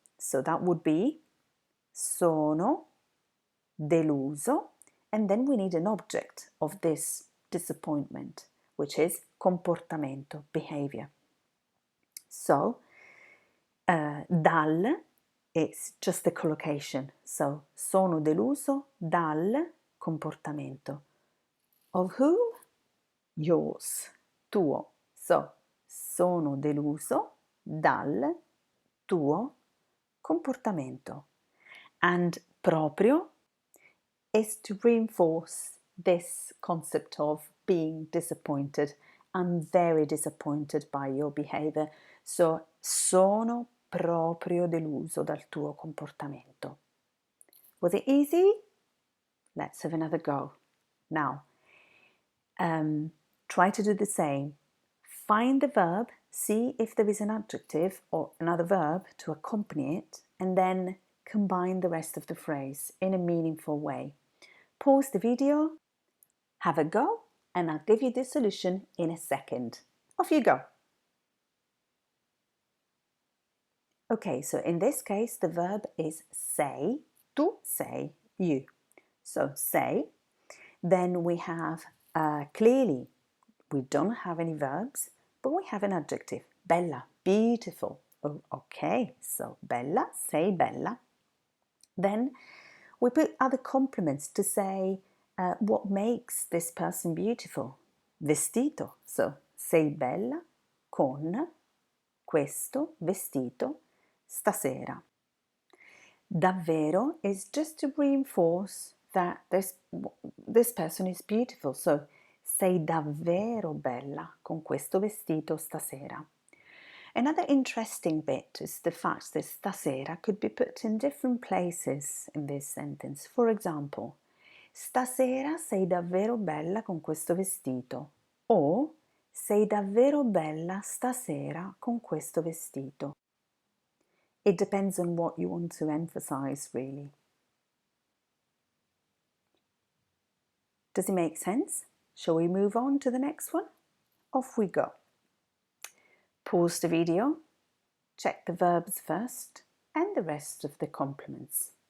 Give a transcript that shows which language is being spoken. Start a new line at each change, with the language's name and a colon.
English: So that would be sono deluso, and then we need an object of this disappointment, which is comportamento, behavior. So, dal is just the collocation.
Italian: So, sono deluso dal comportamento. Of whom? Yours, tuo. So, sono deluso dal tuo comportamento.
English: And proprio is to reinforce this concept of being disappointed. I'm very disappointed by your behavior.
Italian: So, sono proprio deluso dal tuo comportamento.
English: Was it easy? Let's have another go. Now, try to do the same. Find the verb, see if there is an adjective or another verb to accompany it, and then combine the rest of the phrase in a meaningful way. Pause the video, have a go, and I'll give you the solution in a second. Off you go. Okay, so in this case, the verb is sei, tu sei, you. So sei. Then we have, clearly, we don't have any verbs, but we have an adjective, bella, beautiful. Oh, okay, so bella, sei bella. Then we put other complements to say what makes this person beautiful.
Italian: Vestito, so sei bella con questo vestito stasera.
English: Davvero is just to reinforce that this person is beautiful.
Italian: So, sei davvero bella con questo vestito stasera.
English: Another interesting bit is the fact that stasera could be put in different places in this sentence.
Italian: For example, stasera sei davvero bella con questo vestito. O sei davvero bella stasera con questo vestito.
English: It depends on what you want to emphasize, really. Does it make sense? Shall we move on to the next one? Off we go. Pause the video, check the verbs first, and the rest of the complements.